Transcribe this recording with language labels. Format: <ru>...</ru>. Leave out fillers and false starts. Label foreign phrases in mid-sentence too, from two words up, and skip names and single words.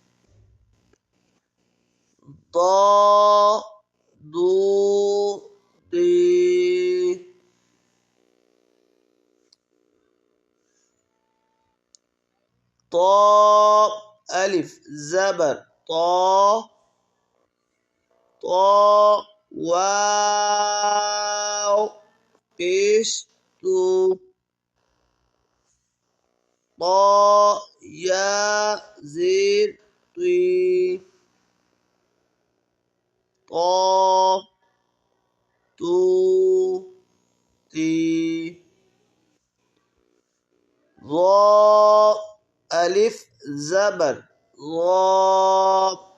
<ur>ضا دو دی طا الف زبر طا طا واو پیش تو طا یا زیر توی طا تو تی ضا الف زبر ضا</ur>